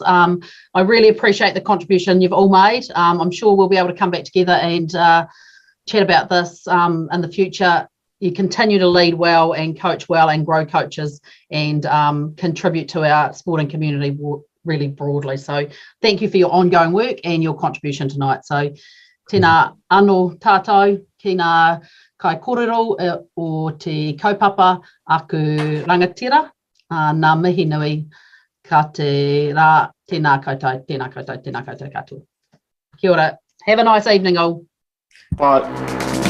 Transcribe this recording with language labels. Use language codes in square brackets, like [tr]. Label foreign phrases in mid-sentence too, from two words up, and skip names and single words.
[en] I really appreciate the contribution you've all made. I'm sure we'll be able to come back together and chat about this in the future. You continue to lead well and coach well and grow coaches and contribute to our sporting community really broadly. So thank you for your ongoing work and your contribution tonight. [mi] So tēnā anō tātou ki ngā kai kōrero o te kaupapa aku rangatira. Nā mihi nui Ka te rā, tēnā koutou, tēnā koutou, tēnā koutou katoa. Kia ora. [en] Have a nice evening all. Bye.